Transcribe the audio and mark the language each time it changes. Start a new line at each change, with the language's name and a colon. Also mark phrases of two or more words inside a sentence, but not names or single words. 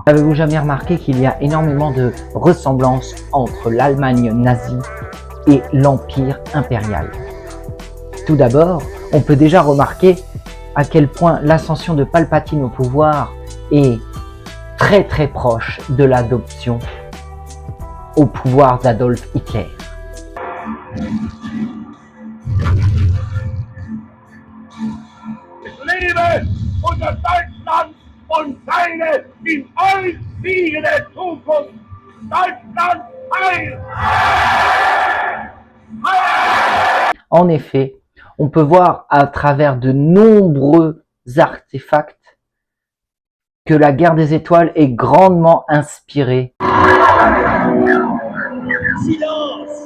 French: Avez-vous jamais remarqué qu'il y a énormément de ressemblances entre l'Allemagne nazie et l'Empire impérial? Tout d'abord, on peut déjà remarquer à quel point l'ascension de Palpatine au pouvoir est très proche de l'adoption au pouvoir d'Adolf Hitler.
German: Lebe unser Deutschland und seine in euch liegende Zukunft. Deutschland heil!
French: En effet, on peut voir à travers de nombreux artefacts que la guerre des étoiles est grandement inspirée. Silence!